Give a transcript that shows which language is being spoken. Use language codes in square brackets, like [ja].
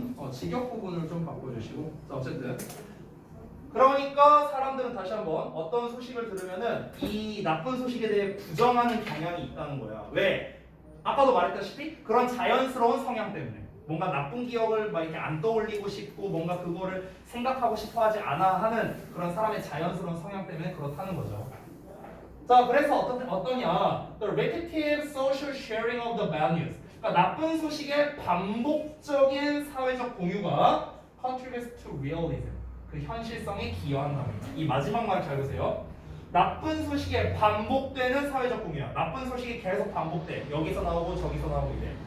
[ko] 직역 부분을 좀 바꿔주시고. 자, 어쨌든. 그러니까 사람들은 다시 한번 어떤 소식을 들으면은 이 나쁜 소식에 대해 부정하는 경향이 있다는 거야. 왜? 아까도 말했다시피 그런 자연스러운 성향 때문에 뭔가 나쁜 기억을 막 이렇게 안 떠올리고 싶고 뭔가 그거를 생각하고 싶어 하지 않아 하는 그런 사람의 자연스러운 성향 때문에 그렇다는 거죠. 자, 그래서 어떠냐? [en] The repetitive social sharing of the bad news. [ko] 그러니까 나쁜 소식의 반복적인 사회적 공유가 [en] contributes to realism. [ko] 그 현실성에 기여한답니다. 이 마지막 말 잘 보세요. 나쁜 소식에 반복되는 사회적 공유야. 나쁜 소식이 계속 반복돼. 여기서 나오고 저기서 나오고 이래.